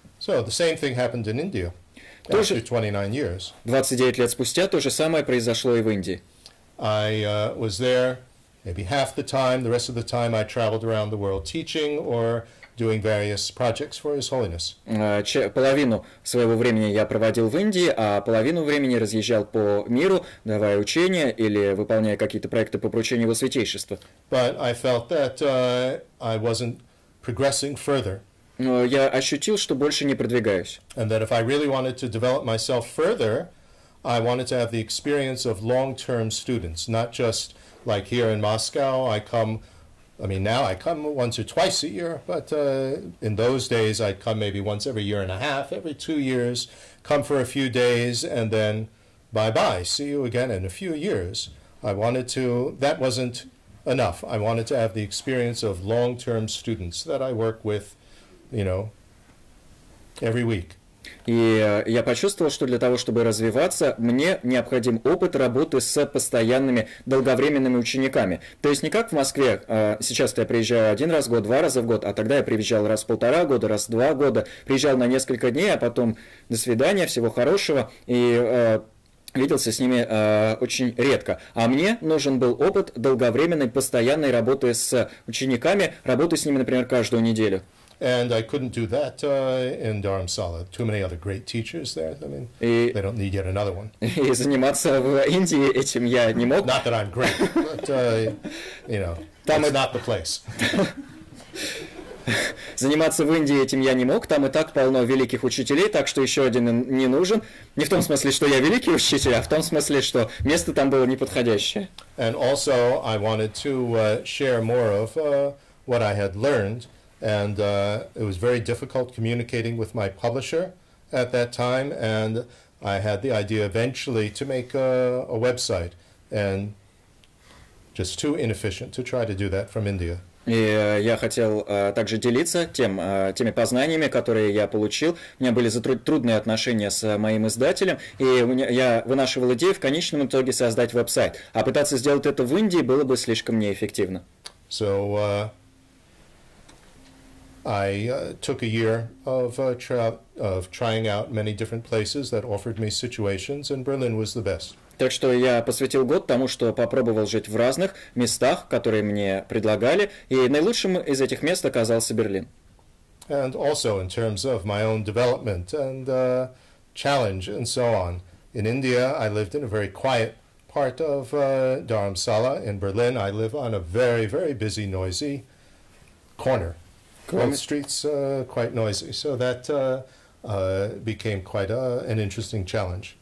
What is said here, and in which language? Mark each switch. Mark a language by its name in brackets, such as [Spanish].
[English] So the same thing happened in India. After 29 years. [Russian] 29 лет спустя то же самое произошло и в Индии. [English] I was there maybe half the time. The rest of the time I traveled around the world teaching or doing various projects for His Holiness. [Russian] Половину своего времени я проводил в Индии, а половину времени разъезжал по миру, давая учения или выполняя какие-то проекты по поручению Его Святейшества. [English] But I felt that I wasn't progressing further. [Russian] Но я ощутил, что больше не продвигаюсь. [English] And that if I really wanted to develop myself further, I wanted to have the experience of long-term students, not just like here in Moscow. Now I come once or twice a year, but in those days I'd come maybe once every year and a half, every 2 years, come for a few days, and then bye-bye, see you again in a few years. That wasn't enough. I wanted to have the experience of long-term students that I work with, every week. [Russian] И я почувствовал, что для того, чтобы развиваться, мне необходим опыт работы с постоянными долговременными учениками. То есть не как в Москве, сейчас я приезжаю 1 раз в год, 2 раза в год, а тогда я приезжал раз в 1,5 года, раз в 2 года, приезжал на несколько дней, а потом до свидания, всего хорошего, и виделся с ними очень редко. А мне нужен был опыт долговременной, постоянной работы с учениками, работы с ними, например, каждую неделю. [English] And I couldn't do that in Dharamsala. Too many other great teachers there. They don't need yet another one. [Russian] И заниматься в Индии этим я не мог. [English] Not that I'm great, but it's not the place. [Russian] Заниматься в Индии этим я не мог, там и так полно великих учителей, так что еще один не нужен. Не в том смысле, что я великий учитель, а в том смысле, что место там было неподходящее. [English] And also I wanted to share more of what I had learned. And it was very difficult communicating with my publisher at that time, and I had the idea eventually to make a website, and just too inefficient to try to do that from India. [Russian] И я хотел также делиться теми познаниями, которые я получил. У меня были трудные отношения с моим издателем, и я вынашивал идею в конечном итоге создать веб-сайт. А пытаться сделать это в Индии было бы слишком неэффективно. [English] So I took a year of trying out many different places that offered me situations, and Berlin was the best. [Russian] Так что я посвятил год тому, что попробовал жить в разных местах, которые мне предлагали, и наилучшим из этих мест оказался Берлин. [English] And also in terms of my own development and challenge and so on. In India, I lived in a very quiet part of Dharamsala. In Berlin, I live on a very, very busy, noisy corner. Both streets quite noisy. So that became quite an interesting challenge.